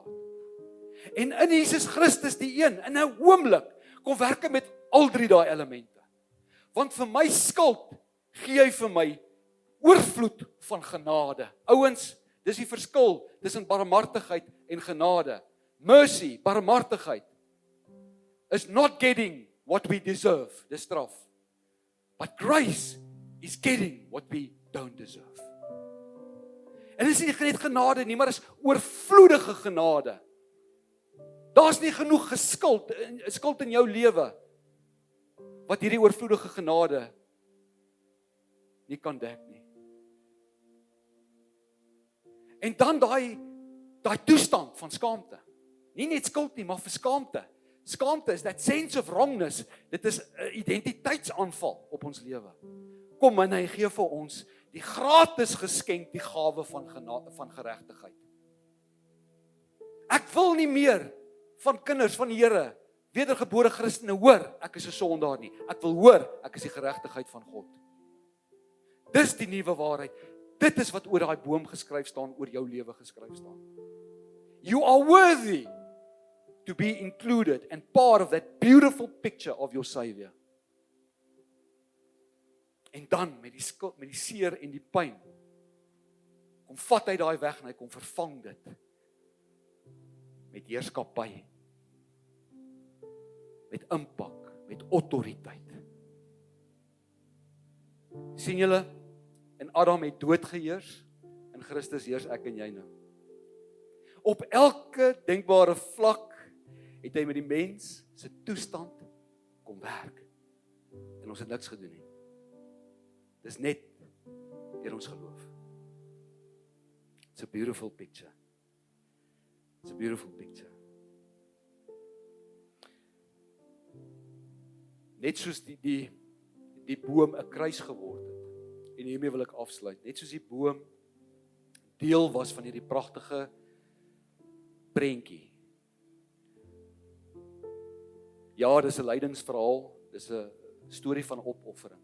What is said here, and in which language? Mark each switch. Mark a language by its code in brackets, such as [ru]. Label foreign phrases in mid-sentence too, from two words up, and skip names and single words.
[af] En in Jesus Christus die een, in 'n oomblik, kom werk hy met al 3 daai elemente. Want vir my skuld gee hy vir my oorvloed van genade. Ouens, dis die verskil tussen barmhartigheid en genade. [en] Mercy, barmhartigheid, is not getting what we deserve, [af] dis straf. [en] But grace is getting what we don't deserve. [af] En dit is nie net genade nie, maar is oorvloedige genade. Daar's nie genoeg skuld in jou lewe wat hierdie oorvloedige genade nie kan dek nie. En dan daai toestand van skaamte. Nie net skuld nie, maar vir skaamte. [en] Skaamte is that sense of wrongness. [af] Dit is 'n identiteitsaanval op ons lewe. Kom en hy gee vir ons die gratis geskenk, die gawe van geregtigheid. Ek wil nie meer van kinders van die Here, wedergebore Christene hoor, ek is 'n sondaar nie. Ek wil hoor, ek is die geregtigheid van God. Dis die nuwe waarheid. Dit is wat oor daai boom geskryf staan, oor jou lewe geskryf staan. [en] You are worthy to be included and part of that beautiful picture of your Savior. [af] En dan met die skuld, met die seer en die pyn, kom vat hy daai weg en hy kom vervang dit met heerskappy, met impak, met autoriteit. Sien julle, en Adam het dood geheers, in Christus heers ek en jy nou. Op elke denkbare vlak het hy met die mens se toestand kom werk. En ons het niks gedoen nie. Dis net deur ons geloof. [en] It's a beautiful picture. It's a beautiful picture. [af] Net soos die boom 'n kruis geword het. En hiermee wil ek afsluit. Net soos die boom deel was van hierdie pragtige prentjie. Ja, dis 'n lydingsverhaal, dis 'n storie van opoffering.